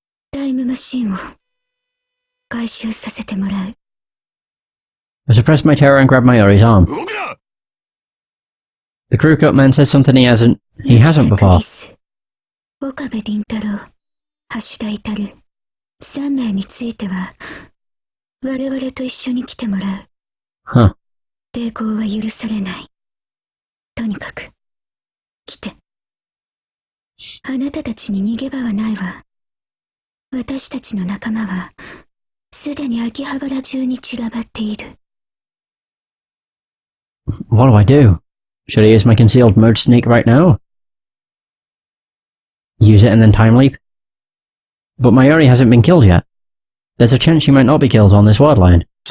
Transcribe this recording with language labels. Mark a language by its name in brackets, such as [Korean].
[Japanese] タイムマシンを回収させてもらう。 [English] I suppressed my terror and grabbed Mayuri's arm. The crew cut man says something he hasn't before. [Japanese] 岡部倫太郎、橋田至、3名については我々と一緒に来てもらう。 Huh. 抵抗は許されない。とにかく来て。あなたたちに逃げ場はないわ。私たちの仲間はすでに秋葉原中に散らばっている。 [English] What do I do? Should I use my concealed mode sneak right now? Use it and then time leap? But Mayuri hasn't been killed yet. There's a chance she might not be killed on this ward line.